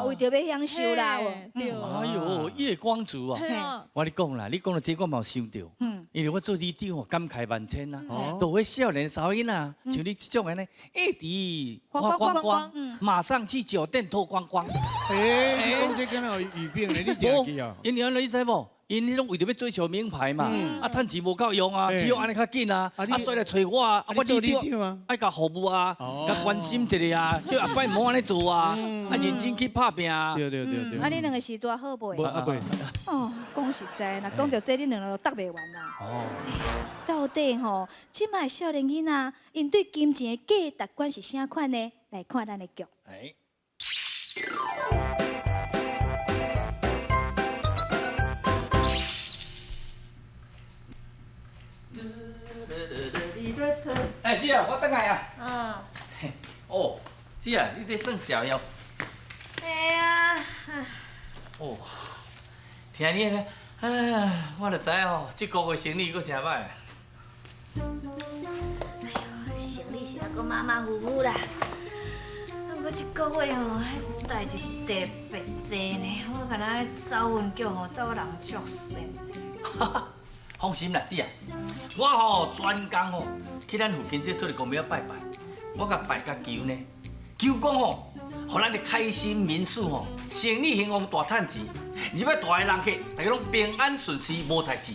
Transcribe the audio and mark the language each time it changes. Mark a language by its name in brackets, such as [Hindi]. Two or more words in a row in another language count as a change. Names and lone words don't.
[Min Nan Chinese] 为着要享受啦，对。哎呦，月光族啊！我跟你讲啦，你讲到这我嘛有想到，因为我做里长哦，感慨万千呐。都会少年少囡啊，像你这种人呢，一直花光光，马上去酒店脱光光。你讲这敢若有语病咧？你听去啊？因为安尼你知无？因迄种为着要追求名牌嘛，啊，趁钱无够用啊，只有安尼较紧啊，啊，所以来找我啊，我里长爱甲服务啊，甲关心一下啊，叫阿伯莫安尼做啊，啊，认真去拍拼啊。对。啊，你两个是多好袂？无阿伯。哦，讲实在，若讲到这，你两个都答袂完啦。哦。到底吼，即摆少年囡仔因对金钱的价值观是啥款呢？来看咱的剧。哎。哎，姐啊，我等来啊。哦，姐啊，你在算小妖？哎呀。哦，听你呢，哎，我就知哦，这个月生意阁真歹。哎呦，生意是还阁马马虎虎啦。我这个月吼，迄代志特别多呢，我敢若咧走运局吼，走人足善。放心啦，姐啊，我吼专工吼去咱附近这土地公庙拜拜，我甲拜甲求呢，求讲吼，互咱的开心民宿吼，生意兴旺大趁钱，入来大个人客，大家拢平安顺遂无代志。